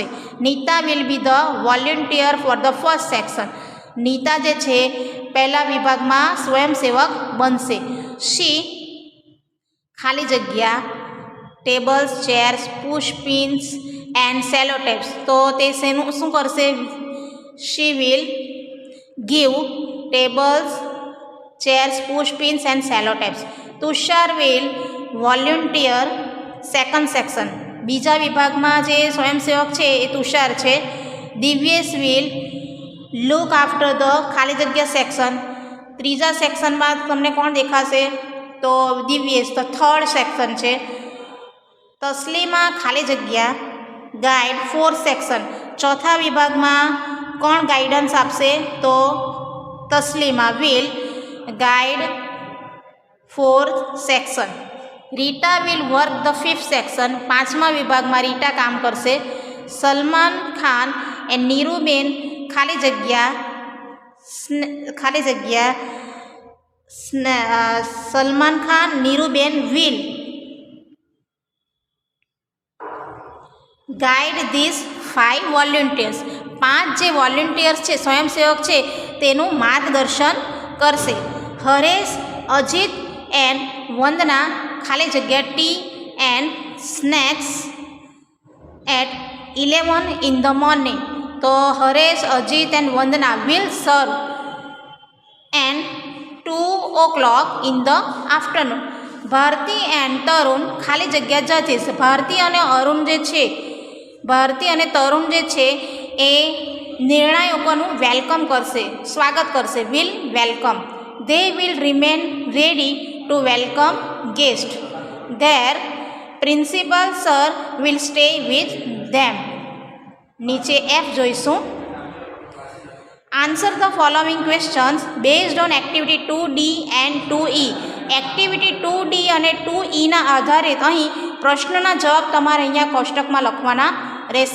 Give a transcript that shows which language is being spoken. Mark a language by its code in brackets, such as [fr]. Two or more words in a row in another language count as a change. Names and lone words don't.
[en] નીતા will be the volunteer for the first section. [gu] નીતા જે છે પહેલા વિભાગમાં સ્વયંસેવક બનશે. [en] શી [gu] ખાલી જગ્યા [en] tables, chairs, push pins and sellotapes. [gu] તો તે શું કરશે? [en] she will give tables, chairs, push pins and sellotapes. તુષાર will volunteer second section. [gu] બીજા વિભાગમાં જે સ્વયંસેવક છે એ તુષાર છે. [en] દિવ્યેશ will look after the [gu] ખાલી જગ્યા [en] સેક્શન. [gu] ત્રીજા સેક્શનમાં તમને કોણ દેખાશે? તો દિવ્યેશ, તો [en] third section [gu] છે. [en] તસ્લીમા [gu] ખાલી જગ્યા [en] guide fourth section. [gu] ચોથા વિભાગમાં કોણ ગાઈડન્સ આપશે? [en] તો તસ્લીમા will guide fourth section. રીટા will work the fifth section. [gu] પાંચમા વિભાગમાં રીટા કામ કરશે. [en] સલમાન ખાન એન્ડ નીરુબેન [gu] ખાલી જગ્યા [en] સલમાન ખાન નીરુબેન will guide this 5 volunteers. [gu] 5 જે વોલેન્ટિયર્સ છે, સ્વયંસેવક છે, તેનું માર્ગદર્શન કરશે. [en] હરેશ, અજીત એન્ડ વંદના [gu] ખાલી જગ્યા [en] tea and snacks at 11 in the morning. તો હરેશ, અજીત એન્ડ વંદના will serve and 2 o'clock in the afternoon. ભારતી એન્ડ તરુણ [gu] ખાલી જગ્યા [en] જજીસ. [gu] ભારતી અને તરુણ જે છે એ નિર્ણાયકોનું વેલકમ કરશે, સ્વાગત કરશે. [en] will welcome. They will remain ready to welcome guests. Their principal sir will stay with them. [gu] નીચે F જોઈશું. [en] answer the following questions based on activity 2D and 2E. [gu] એક્ટિવિટી 2D અને 2Eના આધારિત અહીં પ્રશ્નના જવાબ તમારે અહીંયા કોષ્ટકમાં લખવાના રહેશે.